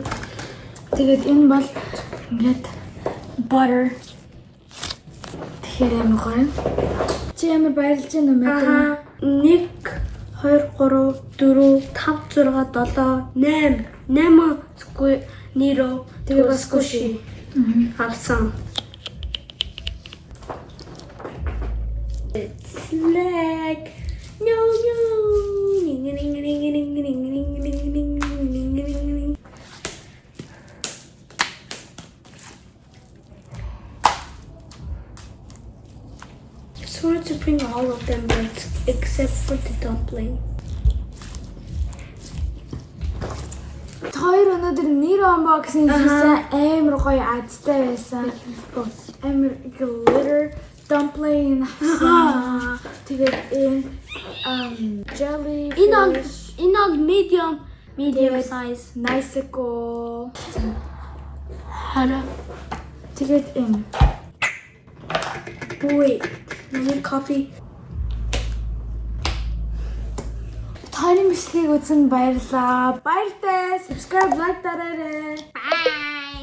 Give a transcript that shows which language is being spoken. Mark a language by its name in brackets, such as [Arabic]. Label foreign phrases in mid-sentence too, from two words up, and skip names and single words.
[Mongolian] Тэгээд энэ бол ингээд butter. Тэгэхээр амар гоё. Чи ямар баярлж байна уу мэдрэмж? 1 2 3 4 5 6 7 8 Nero Тэгээ бас squishy авсан. [English] It's like no. Just wanted to bring all of them, but except for the dumpling. [Mongolian] Хоёр өнөөдөр нэр unboxing хийсэн амар гоё азтай байсан. Амар glitter dumpling авсан. Тэгээд энэ jelly Энэ бол [English] medium size. [Mongolian] Niceko. Хараа. Тэгээд энэ [English] Wait. Let me copy. [Mongolian] Таны бичлэгийг үзэн баярлаа. Баяртай. [English] Subscribe, like [Mongolian] дараарай. [English] Bye.